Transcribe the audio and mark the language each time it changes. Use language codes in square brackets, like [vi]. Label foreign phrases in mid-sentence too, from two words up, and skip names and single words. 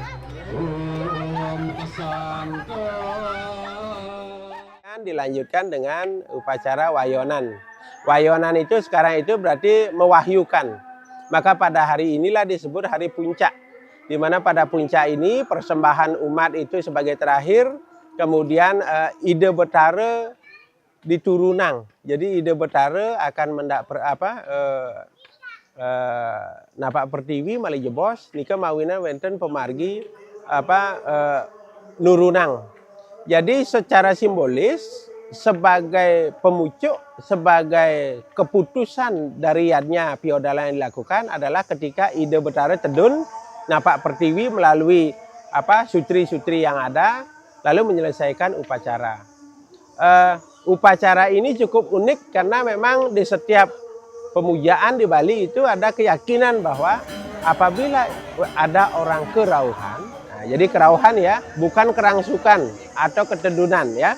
[id] Dilanjutkan dengan upacara wayonan. Wayonan itu sekarang itu berarti mewahyukan. Maka pada hari inilah disebut hari puncak. Di mana pada puncak ini persembahan umat itu sebagai terakhir, kemudian Ide Betara diturunang. Jadi Ide Betara akan [ban] napak pertiwi malih jebos nika mawinan wenten pemargi nurunang. [id] Jadi secara simbolis sebagai pemucuk, sebagai keputusan dari yadnya piodala yang dilakukan adalah ketika Ide Betara [ban] tedun napak pertiwi [id] melalui sutri-sutri yang ada lalu menyelesaikan upacara. Upacara ini cukup unik karena memang di setiap pemujaan di Bali itu ada keyakinan bahwa apabila ada orang kerauhan, jadi kerauhan ya, bukan kerangsukan atau ketedunan ya.